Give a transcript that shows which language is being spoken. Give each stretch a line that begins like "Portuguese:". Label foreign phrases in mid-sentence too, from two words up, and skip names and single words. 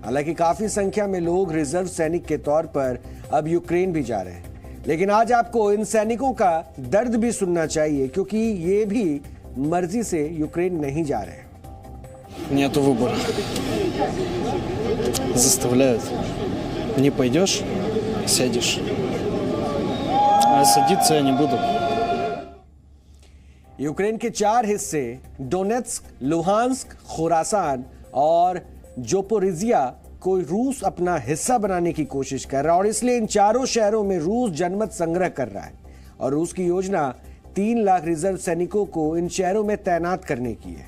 Hindi: हालांकि काफी संख्या में लोग रिजर्व सैनिक के तौर पर अब यूक्रेन भी जा रहे हैं, लेकिन आज आपको इन सैनिकों का दर्द भी सुनना चाहिए, क्योंकि ये भी मर्जी से यूक्रेन नहीं जा रहे हैं।
Russian: Нету выбора. Заставляют. Не пойдешь, сядешь. А садиться я не буду.
Hindi: यूक्रेन के 4 हिस्से डोनेत्स्क, लुहांस्क, खुरासान और जोपोरिजिया को रूस अपना हिस्सा बनाने की कोशिश कर रहा है और इसलिए इन चारों शहरों में रूस जनमत संग्रह कर रहा है और रूस की योजना 3 लाख रिजर्व सैनिकों को इन शहरों में तैनात करने की है।